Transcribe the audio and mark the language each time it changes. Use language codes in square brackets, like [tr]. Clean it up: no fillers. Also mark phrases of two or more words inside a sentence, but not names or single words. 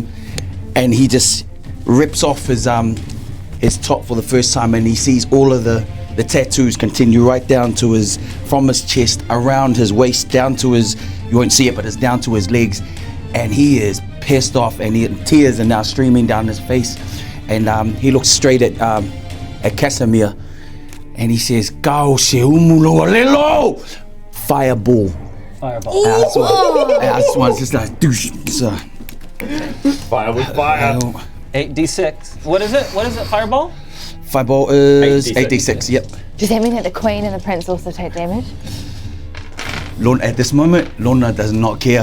[en] and he just rips off his top for the first time, and he sees all of the tattoos continue right down to from his chest, around his waist, down to his, you won't see it, but it's down to his legs, and he is pissed off, and tears are now streaming down his face, and he looks straight at Kasamir, and he says, "Gao se umulo alelo!" Fireball. Fireball. I just want just like douche. Fire with fire. 8d6. What is it? Fireball? Fireball is 8d6. 8d6, yep. Does that mean that the queen and the prince also take damage? Lona, at this moment, Lona does not care.